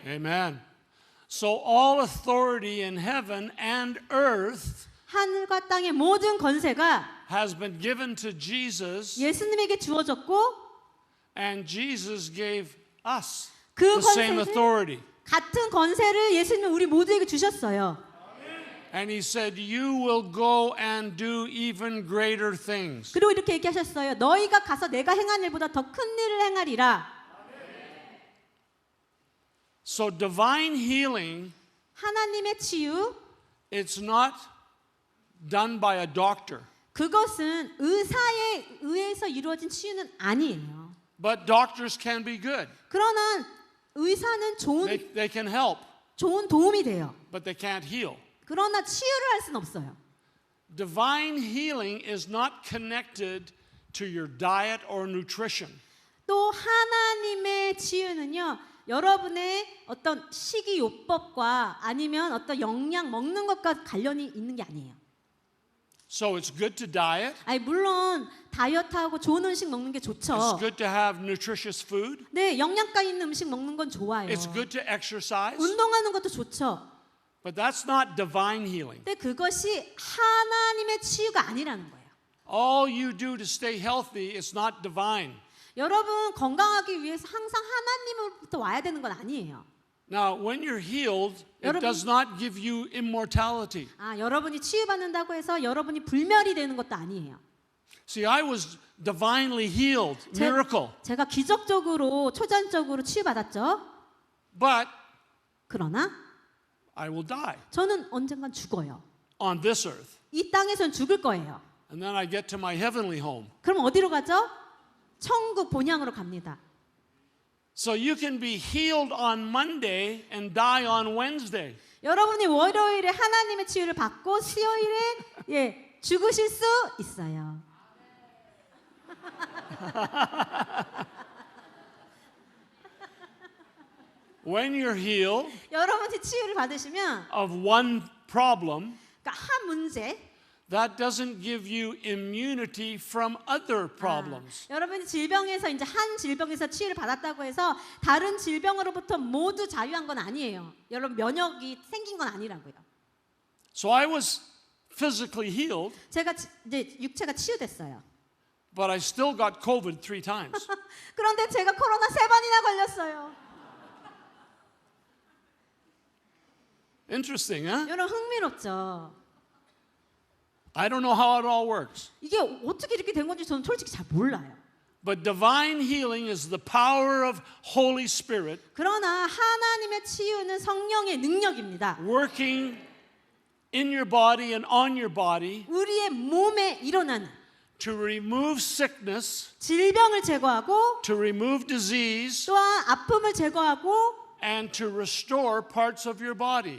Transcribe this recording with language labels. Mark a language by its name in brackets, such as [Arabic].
[English] Amen. So all authority in heaven and earth [Korean] 하늘과 땅의 모든 권세가 [English] has been given to Jesus, [Korean] 예수님에게 주어졌고 [English] and Jesus gave us [Korean] 그 [English] the same [Korean] 권세를 [English] authority. [Korean] 같은 권세를 예수님은 우리 모두에게 주셨어요. [English] And he said, you will go and do even greater things. [Korean] 그리고 이렇게 얘기하셨어요. 너희가 가서 내가 행한 일보다 더 큰 일을 행하리라. [English] So divine healing, [Korean] 하나님의 치유, [English] it's not done by a doctor. [Korean] 그것은 의사에 의해서 이루어진 치유는 아니에요. [English] But doctors can be good. [Korean] 그러나 의사는 [English] They can help, [Korean] 좋은 도움이 돼요. [English] but they can't heal. [Korean] 그러나 치유를 할 수는 없어요. [English] Divine healing is not connected to your diet or nutrition. [Korean] 또 하나님의 치유는요, 여러분의 어떤 식이요법과 아니면 어떤 영양 먹는 것과 관련이 있는 게 아니에요. [English] So it's good to diet. [Korean] 아니 물론 다이어트하고 좋은 음식 먹는 게 [English] It's [Korean] 좋죠. [English] good to have nutritious food. [Korean] 네, 영양가 있는 음식 먹는 건 좋아요. [English] It's good to exercise. [Korean] 운동하는 것도 좋죠. [English] But that's not divine healing. [Korean] 근데 그것이 하나님의 치유가 아니라는 거예요. [English] All you do to stay healthy is not divine. [Korean] 여러분 건강하기 위해서 항상 하나님으로부터 와야 되는 건 아니에요. [English] Now, when you're healed, it [Korean] 여러분- [English] does not give you immortality. [Korean] 여러분이 치유받는다고 해서 여러분이 불멸이 되는 것도 아니에요. [English] See, I was divinely healed, miracle. [Korean] 제가 기적적으로 초전적으로 치유받았죠. [English] But [Korean] 그러나 [English] I will die [Korean] 저는 언젠간 죽어요. [English] on this earth. [Korean] 이 땅에선 죽을 거예요. [English] And then I get to my heavenly home. [Korean] 그럼 어디로 가죠? 천국 본향으로 갑니다. [English] So you can be healed on Monday and die on Wednesday. [Korean] 여러분이 월요일에 하나님의 치유를 받고 수요일에 죽으실 수 있어요. [English] When you're healed [Korean] 여러분이 치유를 받으시면 [English] of one problem, [Korean] 그러니까 한 문제, [English] that doesn't give you immunity from other problems. [Korean] 여러분이 질병에서 이제 한 질병에서 치유를 받았다고 해서 다른 질병으로부터 모두 자유한 건 아니에요. 여러분 면역이 생긴 건 아니라고요. [English] So I was physically healed, [Korean] 제가 이제 육체가 치유됐어요. [English] but I still got COVID 3 times. [Korean] 그런데 제가 코로나 3번이나 걸렸어요. [English] Interesting, huh? [Korean] 여러분 흥미롭죠? [English] I don't know how it all works. [Korean] 이게 어떻게 이렇게 된 건지 저는 솔직히 잘 몰라요. [English] But divine healing is the power of Holy Spirit [Korean] 그러나 하나님의 치유는 성령의 능력입니다. [English] working in your body and on your body [Korean] 우리의 몸에 일어나는 [English] to remove sickness, [Korean] 질병을 제거하고 [English] to remove disease, [Korean] 또한 아픔을 제거하고 [English] and to restore parts of your body.